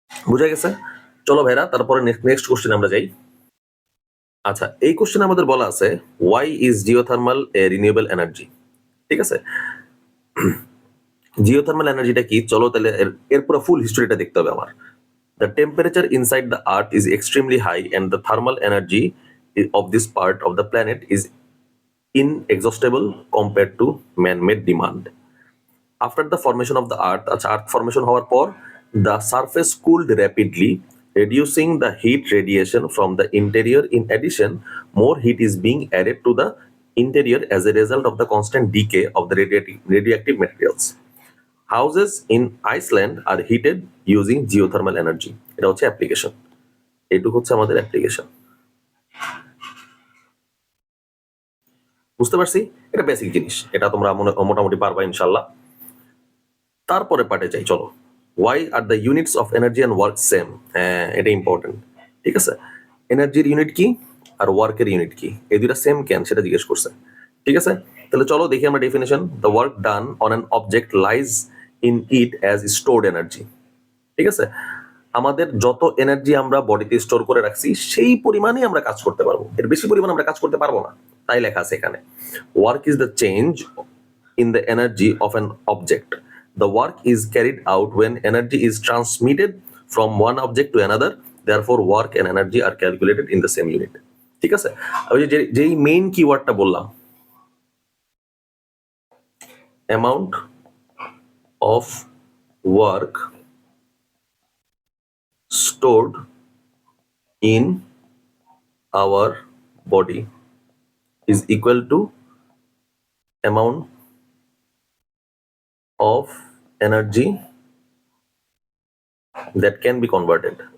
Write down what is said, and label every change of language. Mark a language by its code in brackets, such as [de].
[bn] বুঝা গেছে? চলো ভাইরা, তারপরে নেক্সট কোশ্চেন আমরা যাই। আচ্ছা, এই কোশ্চেনে আমাদের বলা আছে [en] Why is geothermal a renewable energy. [bn] ঠিক আছে? জিওথার্মাল এনার্জিটা কি, চলো তাহলে এর পুরো ফুল হিস্ট্রিটা দেখতে হবে আমার। [en] The temperature inside the earth is extremely high and the thermal energy of this part of the planet is inexhaustible compared to man-made demand. After the formation of the earth, earth formation [bn] হওয়ার পর, [en] the surface cooled rapidly, reducing the heat radiation from the interior. In addition, more heat is being added to the interior as a result of the constant decay of the radioactive materials. Houses in Iceland are heated using geothermal energy. [bn] এটা হচ্ছে application, এইটুকু হচ্ছে আমাদের application. বুঝতে পারছি? এটা basic জিনিস, এটা তোমরা মোটামুটি পারবা ইনশাল্লাহ। তারপরে পার্টে যাই, চলো। [en] Why are the units of energy and work same? [bn] হ্যাঁ, এটা ইম্পর্টেন্ট। ঠিক আছে, এনার্জির ইউনিট কি আর ওয়ার্কের ইউনিট কি, এই দুইটা সেম কেন সেটা জিজ্ঞেস করছে। ঠিক আছে, তাহলে চলো দেখি আমরা definition. [en] The work done on an object lies in it as stored energy. [bn] ঠিক আছে, আমাদের যত এনার্জি আমরা বডিতে স্টোর করে রাখছি সেই পরিমাণই আমরা কাজ করতে পারবো, এর বেশি পরিমাণ আমরা কাজ করতে পারবো না, তাই লেখা আছে এখানে। [en] Work is the change in the energy of an object. The work is carried out when energy is transmitted from one object to another. Therefore, work and energy are calculated in the same unit. [bn] ঠিক আছে, ওই যে যেই main কিওয়ার্ডটা বললাম, [en] amount of work stored in our body is equal to amount of energy that can be converted,